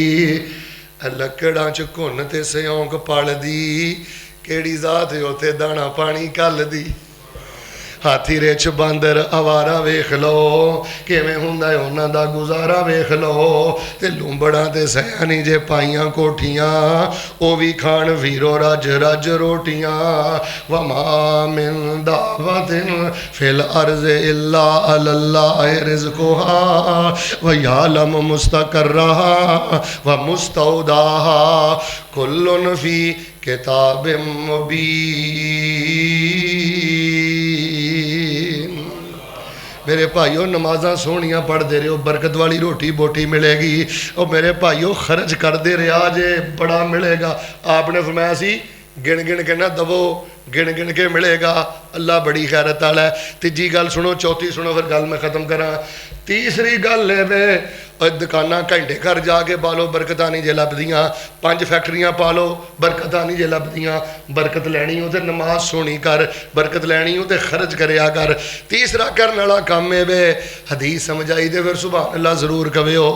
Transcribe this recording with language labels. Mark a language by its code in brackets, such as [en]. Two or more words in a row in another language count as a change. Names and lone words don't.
[pa] لکڑاں چ گھن تے سیونک پلدی، کیڑی جات اوتھے دانا پانی گھلدی. ہاتھی رچھ باندر آوارہ ویکھ لو، کیویں ہوندا انہاں دا گزارا ویکھ لو. تے لومبڑاں تے سیانی جے پائیاں کوٹھیاں، او بھی کھان ویرو رج رج روٹیاں. [ar] وما من دابة في الأرض إلا الله رزقها ويعلم مستقرها ومستودعها كل في كتاب مبين. [pa] میرے بھائیوں نمازاں سوہنیاں پڑھتے رہو، برکت والی روٹی بوٹی ملے گی. اور میرے بھائیوں خرچ کرتے رہا جے، بڑا ملے گا. آپنے فرمایا سی گن گن کے نہ دوو، گن گن کے ملے گا. اللہ بڑی خیرت والا ہے۔ تیجی گل سنو، چوتھی سنو، پھر گل میں ختم کراں. تیسری گل ہے وے دکاناں گھنٹے گھر جا کے پا لو، برکت نہیں جے لبھدیاں. 5 فیکٹریاں پا لو، برکت نہیں جے لبھدیاں۔ برکت لینی ہو تو نماز سوہنی کر، برکت لینی ہو تو خرچ کریا کر. تیسرا کرنے والا کم ہے وے حدیث سمجھائی دے، پھر [ar] سبحان الله [pa] ضرور کہو.